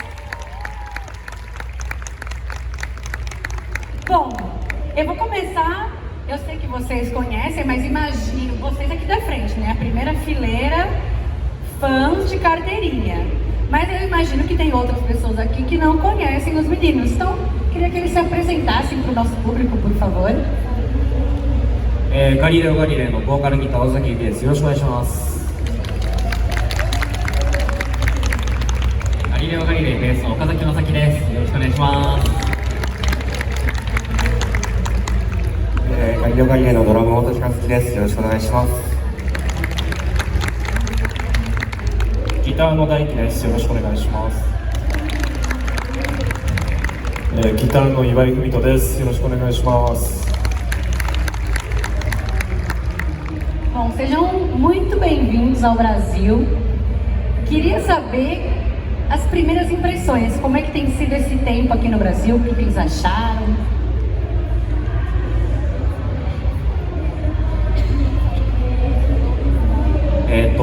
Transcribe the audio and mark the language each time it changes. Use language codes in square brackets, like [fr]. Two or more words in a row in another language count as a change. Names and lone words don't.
[pt] Bom, eu vou começar, eu sei que vocês conhecem, mas imagino, vocês aqui da frente, né? A primeira fileira, fãs de carteirinha. Mas eu imagino que tem outras pessoas aqui que não conhecem os meninos. Então, queria que eles se apresentassem para o nosso público, por favor. [ja] ガリレオ・ガリレイのボーカルギター尾崎です。よろしくお願いします。ガリレオ・ガリレイベースの岡崎正樹です。よろしくお願いします。ガリレオ・ガリレイのドラム本木和樹です。よろしくお願いします。ギターの大輝です。よろしくお願いします。ギターの岩井文人です。よろしくお願いします。 [pt] Bom, sejam muito bem-vindos ao Brasil. Queria saber as primeiras impressões, como é que tem sido esse tempo aqui no Brasil, o que eles acharam? .